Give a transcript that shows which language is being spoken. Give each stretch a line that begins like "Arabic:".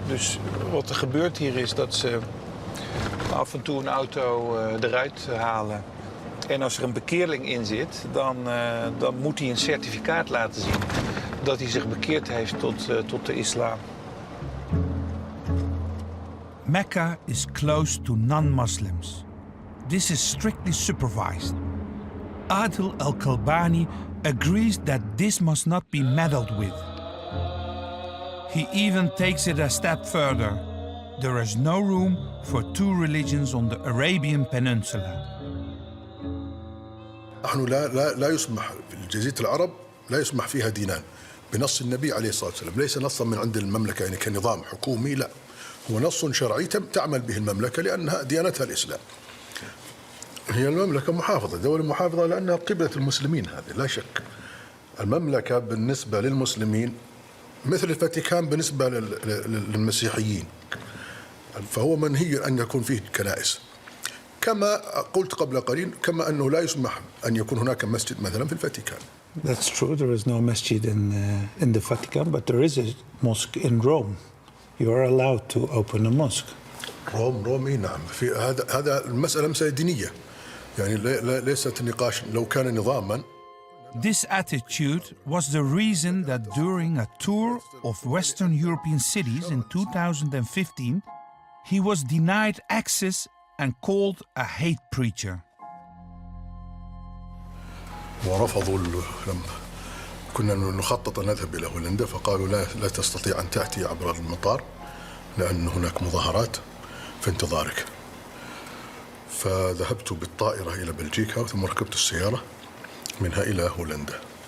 Dutch: Dus wat er gebeurt hier is dat ze af en toe een auto eruit halen. En als er een bekeerling in zit, dan moet hij een certificaat laten zien dat hij zich bekeerd heeft tot de islam.
English: Mecca is close to non-Muslims. This is strictly supervised. Adil al-Kalbani agrees that this must not be meddled with. He even takes it a step further. There is no room for two religions on the Arabian Peninsula.
Arabic: نحن لا يسمح في جزيرة العرب لا يسمح فيها دينان بنص النبي عليه الصلاة والسلام، ليس نصا من عند المملكة يعني كنظام حكومي، لا هو نص شرعي تعمل به المملكة لأنها ديانتها الإسلام. هي المملكة محافظة، دولة محافظة لأنها قبلة المسلمين، هذه لا شك. المملكة بالنسبة للمسلمين مثل الفاتيكان بالنسبة للمسيحيين، فهو منهي أن يكون فيه كنائس. كما قلت قبل قليل، كما أنه لا يسمح أن يكون هناك مسجد مثلا في الفاتيكان.
English: That's true. There is no masjid in the Vatican, but there is a mosque in Rome. You are allowed to open a mosque.
Arabic: روم نعم. في هذا المسألة مسألة دينية. يعني ليست نقاش لو كان نظاما.
English: This attitude was the reason that during a tour of Western European cities in 2015, he was denied access and called a hate preacher.
Arabic: ورفضوا لما كنا نخطط أن نذهب إلى هولندا، فقالوا لا تستطيع أن تأتي عبر المطار لأن هناك مظاهرات في انتظارك. فذهبت بالطائرة إلى بلجيكا ثم ركبت السيارة منها إلى هولندا.